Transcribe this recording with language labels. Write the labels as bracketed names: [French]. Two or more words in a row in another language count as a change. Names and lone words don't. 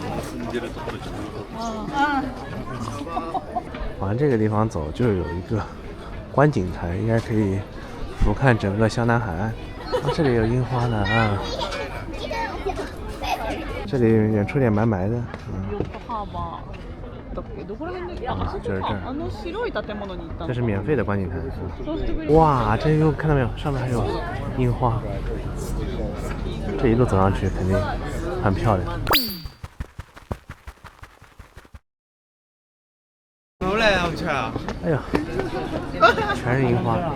[Chinese] 往这个地方走，就有一个观景台，应该可以俯瞰整个湘南海岸。啊，这里有樱花呢啊。这里远处点埋埋的， 就是这儿， [Japanese] あの白い建物に行った [Chinese] 这是免费的观景台。哇，这又看到没有？上面还有樱花，这一路走上去肯定很漂亮。出来啊，我去啊！哎呀，全是樱花啊！